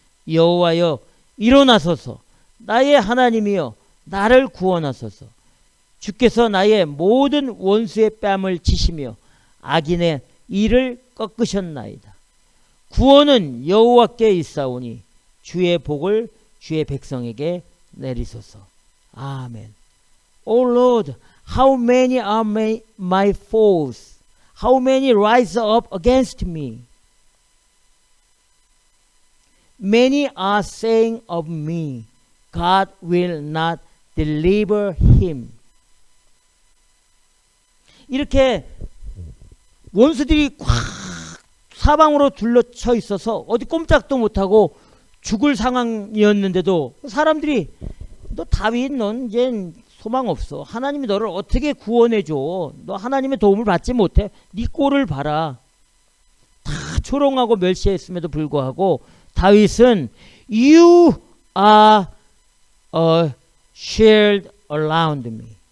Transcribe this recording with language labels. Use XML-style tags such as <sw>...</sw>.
<ko>여호와여 일어나소서. 나의 하나님이여 나를 구원하소서. 주께서 나의 모든 원수의 뺨을 치시며 악인의 이를 꺾으셨나이다. 구원은 여호와께 있사오니 주의 복을 주의 백성에게 내리소서. 아멘.</ko> <en>O Lord, how many are my foes? How many rise up against me? Many are saying of me, God will not deliver him.</en> <ko>이렇게 원수들이 꽉 사방으로 둘러쳐 있어서 어디 꼼짝도 못하고 죽을 상황이었는데도 사람들이 너 다윗 넌 이제 소망 없어. 하나님이 너를 어떻게 구원해줘. 너 하나님의 도움을 받지 못해. 네 꼴을 봐라. 다 조롱하고 멸시했음에도 불구하고 다윗은</ko> <en>You are a shield around me.</en>